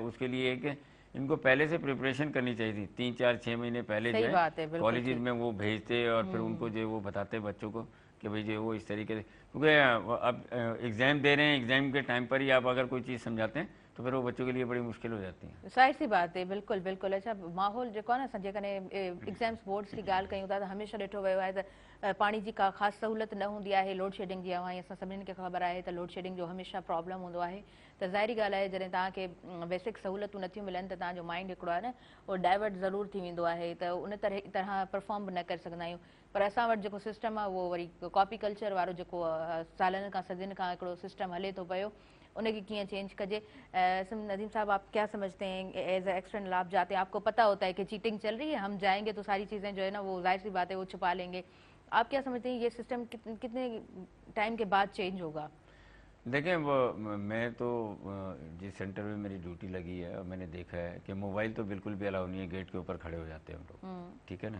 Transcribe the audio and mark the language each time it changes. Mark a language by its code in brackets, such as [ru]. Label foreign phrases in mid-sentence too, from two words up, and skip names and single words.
[ur] اس کے لیے ایک ان کو پہلے سے پریپریشن کرنی چاہیے تھی، 3-4-6 مہینے پہلے جو ہے کالج میں وہ بھیجتے اور پھر ان کو جو ہے وہ بتاتے بچوں کو کہ بھائی جو ہے وہ اس طریقے سے، کیونکہ اب ایگزام دے رہے ہیں، ایگزام کے ٹائم پر ہی آپ اگر کوئی چیز سمجھاتے ہیں تو پھر وہ بچوں کے لیے بڑی مشکل ہو جاتی ہے. ظاہر سی بات ہے، بالکل بالکل. [sd] अच्छा, माहौल जो आहे न जेकॾहिं [en] exams boards [sd] की ॻाल्हि कयूं था त हमेशह ॾिठो वियो आहे त पाणी जी का ख़ासि सहूलियत न हूंदी आहे लोड शेडिंग जी। ऐं असां सभिनीनि खे ख़बर आहे त लोड शेडिंग जो हमेशह प्रॉब्लम हूंदो आहे। त ज़ाहिरी ॻाल्हि आहे जॾहिं तव्हांखे बेसिक सहूलियतूं नथियूं मिलनि त तव्हांजो माइंड हिकिड़ो आहे न उहो डाइवर्ट ज़रूरु थी वेंदो आहे, त उन तरह परफॉर्म बि न करे सघंदा आहियूं। पर असां वटि जेको सिस्टम आहे उहो वरी [en] copy culture [sd] वारो जेको सालनि खां सदियुनि खां हिकिड़ो सिस्टम हले थो पियो, उनके किए चेंज कजे। [ur] ندیم صاحب، آپ کیا سمجھتے ہیں [en] as a external [ur] آپ جاتے ہیں، آپ کو پتا ہوتا ہے کہ چیٹنگ چل رہی ہے، ہم جائیں گے تو ساری چیزیں جو ہے نا وہ ظاہر سی بات ہے وہ چھپا لیں گے. آپ کیا سمجھتے ہیں یہ سسٹم کتنے ٹائم کے بعد چینج ہوگا? دیکھیں وہ میں تو جس سینٹر میں میری ڈیوٹی لگی ہے میں نے دیکھا ہے کہ موبائل تو بالکل بھی الاؤ نہیں ہے، گیٹ کے اوپر کھڑے ہو جاتے ہیں ہم لوگ، ٹھیک ہے نا.